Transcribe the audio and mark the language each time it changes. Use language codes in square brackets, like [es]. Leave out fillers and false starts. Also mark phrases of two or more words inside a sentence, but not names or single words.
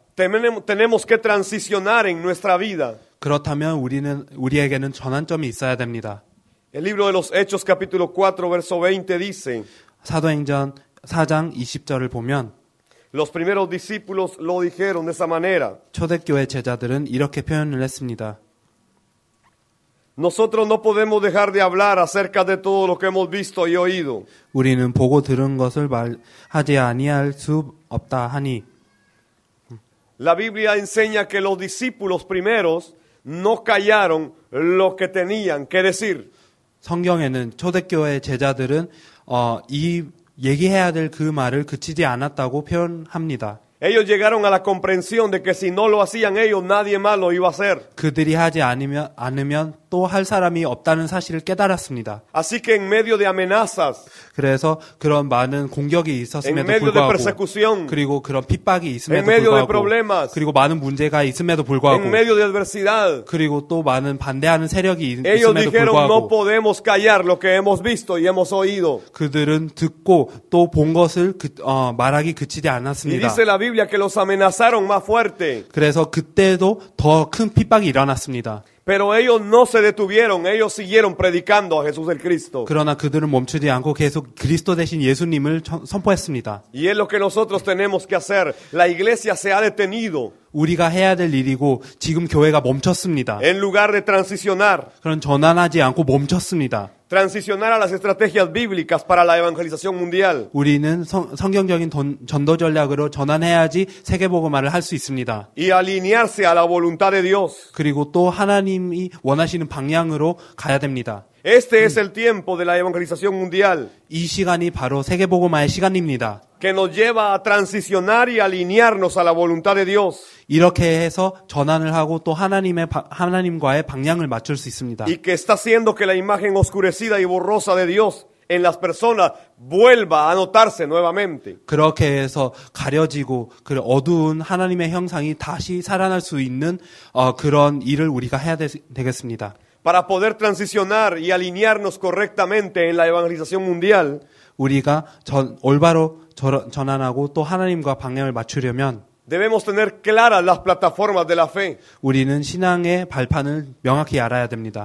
[es] tenemos que transicionar en nuestra vida. [ko] 그렇다면 우리에게는 전환점이 있어야 됩니다. [es] El libro de los Hechos capítulo 4 verso 20 dice, [ko] 사도행전 4장 20절을 보면 [es] los primeros discípulos lo dijeron de esa manera. [ko] 초대교회 제자들은 이렇게 표현을 했습니다. [es] Nosotros no podemos dejar de hablar acerca de todo lo que hemos visto y oído. [ko] 우리는 보고 들은 것을 말하지 아니할 수 없다 하니 [es] La Biblia enseña que los discípulos primeros no callaron lo que tenían que decir. [ko] 성경에는 초대교회 제자들은 이 얘기해야 될 그 말을 그치지 않았다고 표현합니다. [es] Ellos llegaron a la comprensión de que si no lo hacían ellos, nadie más lo iba a hacer. [ko] 그들이 하지 않으면 또 할 사람이 없다는 사실을 깨달았습니다. [es] Así que en medio de amenazas, [ko] 그래서 그런 많은 공격이 [es] en [ko] 있었음에도 [es] medio de [ko] 불구하고 [es] persecución, [ko] 그리고 그런 핍박이 [es] en [ko] 있음에도 [es] medio de [ko] 불구하고 [es] problemas, [ko] 그리고 많은 문제가 있음에도 불구하고 [es] en medio de adversidad, [ko] 그리고 또 많은 반대하는 세력이 [es] ellos [ko] 있음에도 [es] dijeron no [ko] 불구하고 [es] podemos callar lo que hemos visto y hemos oído. [ko] 그들은 듣고 또 본 것을 말하기 그치지 [es] Y [ko] 않았습니다. [es] dice la Biblia que los amenazaron más fuerte. [ko] 그래서 그때도 더 큰 핍박이 일어났습니다. [es] Pero ellos no se detuvieron, ellos siguieron predicando a Jesús el Cristo. [ko] 그러나 그들은 멈추지 않고 계속 그리스도 대신 예수님을 선포했습니다. [es] Y es lo que nosotros tenemos que hacer. La iglesia se ha detenido [ko] 우리가 해야 될 일이고 지금 교회가 멈췄습니다. [es] en lugar de transicionar. [ko] 그런 전환하지 않고 멈췄습니다. [es] Transicionar a las estrategias bíblicas para la evangelización mundial. [ko] 우리는 성경적인 전도 전략으로 전환해야지 세계복음화를 할 수 있습니다. [es] Y alinearse a la voluntad de Dios. [ko] 그리고 또 하나님이 원하시는 방향으로 가야 됩니다. [es] Este es el tiempo de la evangelización mundial [ko] 이 시간이 바로 세계복음화의 시간입니다. [es] que nos lleva a transicionar y alinearnos a la voluntad de Dios. [ko] 이렇게 해서 전환을 하고 또 하나님과의 방향을 맞출 수 있습니다. [es] Y que está haciendo que la imagen oscurecida y borrosa de Dios en las personas vuelva a notarse nuevamente. [ko] 그렇게 해서 가려지고 그 어두운 하나님의 형상이 다시 살아날 수 있는 그런 일을 우리가 해야 되겠습니다. [es] Para poder transicionar y alinearnos correctamente en la evangelización mundial, [ko] 우리가 올바로 전환하고 또 하나님과 방향을 맞추려면 [es] debemos tener claras las plataformas de la fe. [ko] 우리는 신앙의 발판을 명확히 알아야 됩니다.